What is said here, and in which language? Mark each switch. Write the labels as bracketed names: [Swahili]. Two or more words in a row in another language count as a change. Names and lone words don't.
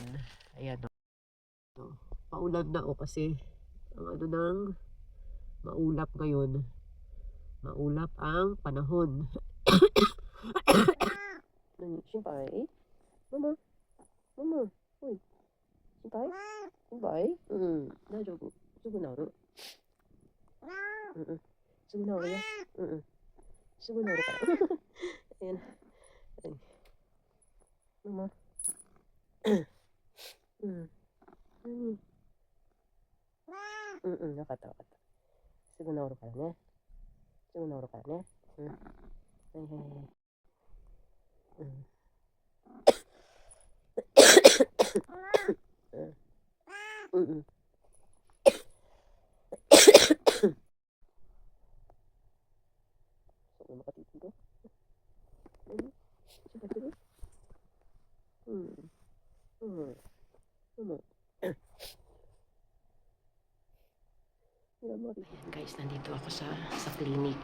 [Filipino] Ayan, paulan na kasi ang ano nang maulap ngayon. Maulap ang panahon. Siyempre, mama, uy, siyempre, [Japanese] 大丈夫、すぐ治る、すぐ治るよ、すぐ治るから。Ayan, [Filipino] mama, [Japanese] 分かった分かった、すぐ治るからね、すぐ治るからね、はいはいはい、 [Filipino] makatitig ko. Siya ba guys, nandito ako sa clinic.